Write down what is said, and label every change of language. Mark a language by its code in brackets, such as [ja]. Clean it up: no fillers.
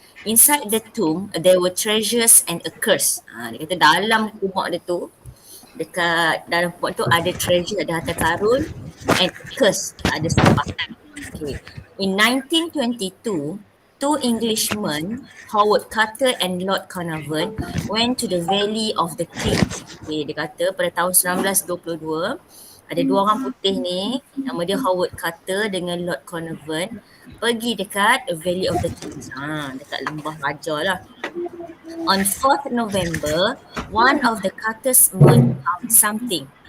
[en] Inside the tomb there were treasures and a curse. [ms] Dia kata dalam kubur dia tu, dekat dalam kubur tu ada treasure, ada harta karun, [en] and a curse, [ms] ada sumpahan. Okay. [en] In 1922, two Englishmen, Howard Carter and Lord Carnarvon, went to the Valley of the Kings. [ms] Okay, dia kata pada tahun 1922 ada dua orang putih ni, nama dia Howard Carter dengan Lord Carnarvon, pergi dekat Valley of the Kings. Dekat lembah raja lah. [en] On 4th November, one of the Carter's men found something.